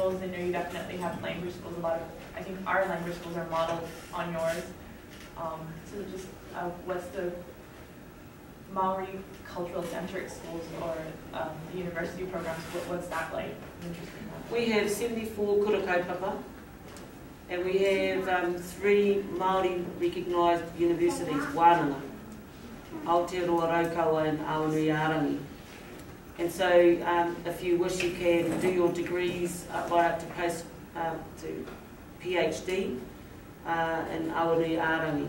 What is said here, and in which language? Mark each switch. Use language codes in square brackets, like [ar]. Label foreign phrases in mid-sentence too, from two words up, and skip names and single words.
[en] I know you definitely have language schools. I think our language schools are modeled on yours. So just what's the Maori cultural centric schools or the university programs, what's that like? We have 74 [mi] kura kaupapa, [en] and we have 3 Maori recognised universities, Wānanga, Aotearoa Raukawa and Aonui Arangi. And so if you wish, you can do your degrees right up to post to PhD in Awarenui Arangi.